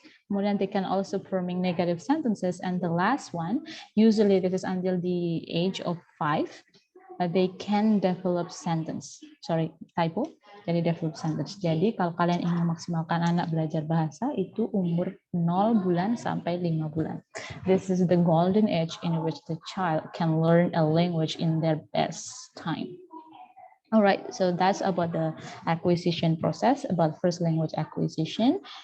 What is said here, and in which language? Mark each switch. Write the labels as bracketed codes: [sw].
[id] Kemudian [en] they can also forming negative sentences. And the last one, usually this is until the age of 5, they can develop sentence. Sorry, typo. [id] Jadi [en] develop sentence. [id] Jadi kalau kalian ingin memaksimalkan anak belajar bahasa itu umur 0 bulan sampai 5 bulan. [en] This is the golden age in which the child can learn a language in their best time. All right, so that's about the acquisition process, about first language acquisition.